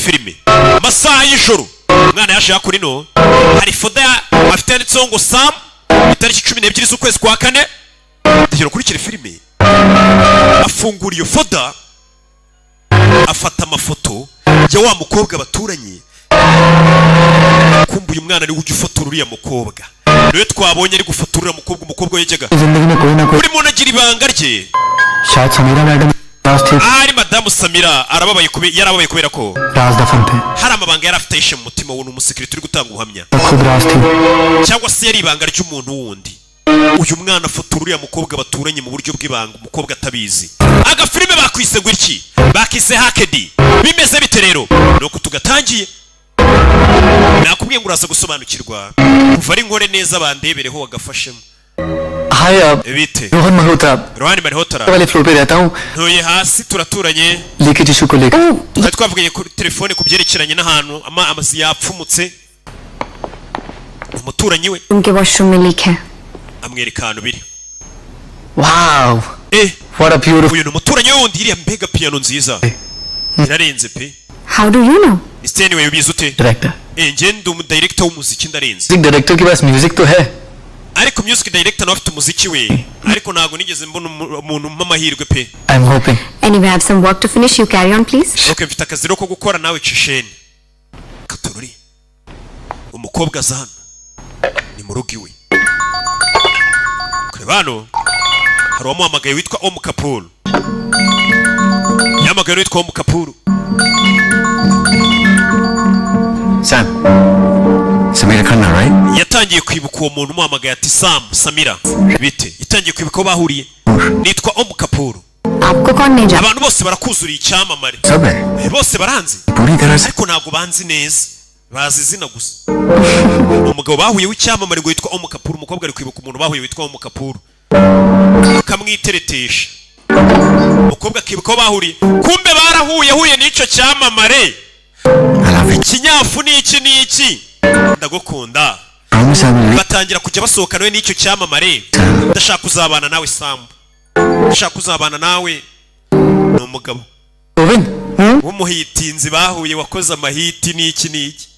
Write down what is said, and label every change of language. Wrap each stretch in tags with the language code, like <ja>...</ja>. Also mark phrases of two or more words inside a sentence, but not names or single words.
<rw>filime amasaha y'ijoro umwana yaje hakurino hari foda afite yanditseho ngo Sam itariki 12 z'ukwezi kwa kane ndagira ngo ukurikire filime afungura iyo foda afata amafoto ya wa mukobwa baturanye kumbuye umwana ari ujya ufotora uriya mukobwa niwe twabonye ari gufotora umukobwa yajyaga</rw> <hi>जिंदगी में कोई ना कोई</hi> <rw>buri muntu agira ibanga rye</rw> <hi>शायद समीरा मैडम राज थे</hi> <rw>ahari madamu Samira yarababaye kubera ko</rw> <hi>राज दफन थे</hi> <rw>hari amabanga yari afite yishe mu mutima we n'umusekirite uri gutanga ubuhamya</rw> <hi>खुद राज थी</hi> <rw>cyangwa se yari ibanga ry'umuntu wundi uyu mwana afotora uriya mukobwa baturanye mu buryo bw'ibanga umukobwa atabizi agafilime bakwise gutya bakise hakedi bimeze bite rero nuko tugatangiye nakubwiye ngo uraza gusobanukirwa kuva ari nkore neza bandebereho wagafashemo</rw> <hi>हाय आप</hi> <rw>bite</rw> <hi>रोहन मल्होत्रा</hi> <rw>Rohani Malhotra</rw> <hi>वाले फ्लोर पे रहता हूँ</hi> <rw>ntuye hasi turaturanye</rw> <hi>लीकेज इशू को लेकर</hi> <rw>twari twavuganye kuri telefone ku byerekeranye n'ahantu amazi yapfumutse umuturanyi we</rw> <hi>उनके वॉशरूम में लीक है.</hi> <rw>amwereka ahantu biri</rw> <en>Wow what a beautiful</en> <rw>uyu ni umuturanyi we wundi iriya mbega piano nziza irarenze pe</rw> <en>How do you know?</en> <rw>Steny we ubizi ute</rw> <hi>डायरेक्टर</hi> <rw>njye ndi umudirector w'umuziki ndarenze</rw> <en>music director</en> <hi>के पास</hi> <en>music</en> <hi>तो है</hi> <rw>ariko</rw> <en>music director</en> <rw>nawe afite umuziki we ariko ntago nigeze mbona umuntu m'amahirwe pe</rw> <en>I'm hoping Anyway, I have some work to finish. You carry on, please.</en> <rw>okay mfite akazi ko gukora nawe cisheni Katorori umukobwa aza hano ni mu rugo iwe kureba hano hari uwamuhamagaye witwa Om Kapoor yamagaye witwa Om Kapoor</rw> <en>Sam Samira Khanna right</en> <rw>yatangiye kwibuka uwo muntu umuhamagaye ati Samira bite yatangiye kwibuka ko bahuriye nitwa Om Kapoor</rw> <hi>आपको कौन नहीं जानता?</hi> <rw>abantu bose barakuzuriye icyamamare</rw> <hi>सब है</hi> <rw>bose baranzi</rw> <hi>पूरी तरह से</hi> <rw>ariko ntabwo banzi neza bazi izina gusa ni umugabo bahuye w'icyamamare ngo yitwa Om Kapoor umukobwa ari kwibuka umuntu bahuye witwa Om Kapoor akamwiteretesha umukobwa akibuka ko bahuriye kumbe barahuye n'icyo cyamamare ikinyafu ni iki ndagukunda batangira kujya basohoka nawe n'icyo cyamamare ndashaka kuzabana nawe Sam ndashaka kuzabana nawe ni umugabo w'umuhitinzi bahuye wakoze amahiti n'iki</rw>